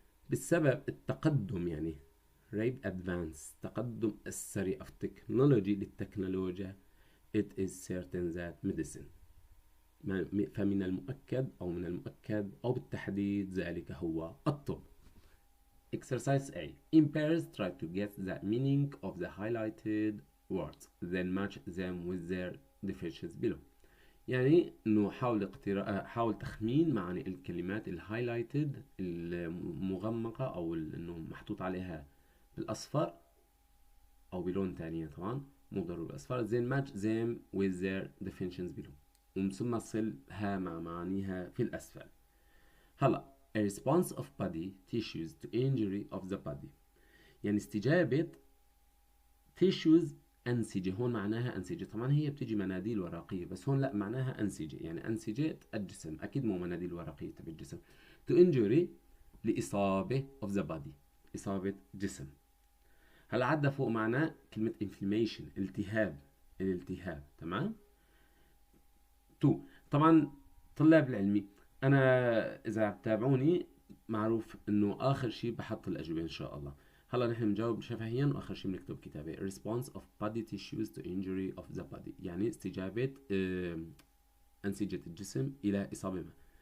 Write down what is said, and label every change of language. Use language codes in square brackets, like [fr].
[ar] بسبب التقدم يعني [en] rapid advance [ar] تقدم السريع [en] of technology [ar] للتكنولوجيا [en] it is certain that medicine [ar] فمن المؤكد أو بالتحديد ذلك هو الطب. [en] Exercise A. In pairs try to get the meaning of the highlighted words then match them with their definitions below. [ar] يعني انه حاول تخمين معاني الكلمات الهايلايتد المغمقة او انه محطوط عليها بالاصفر أو بلون تانية طبعا مو ضروري أصفر. [en] then match them with their definitions below، [ar] ثم صلها مع معانيها في الأسفل. [en] هلا a response of body tissues to injury of the body، [ar] يعني استجابة [en] tissues [ar] أنسجة. هون معناها أنسجة، طبعا هي بتيجي مناديل ورقية بس هون لا معناها أنسجة، يعني أنسجة الجسم، أكيد مو مناديل ورقية تبع الجسم. [en] to injury [ar] لإصابة [en] of the body، [ar] إصابة جسم. هلا عدى فوق معناه كلمة inflammation، التهاب، الالتهاب. تمام. تو طبعا طلاب العلمي أنا إذا بتابعوني معروف إنه آخر شيء بحط الأجوبة إن شاء الله. هلا نحن بنجاوب شفهيا واخر شيء بنكتب كتابه. [en] response of body tissues to injury of the body، [ar] يعني استجابة أنسجة الجسم إلى إصابة ما.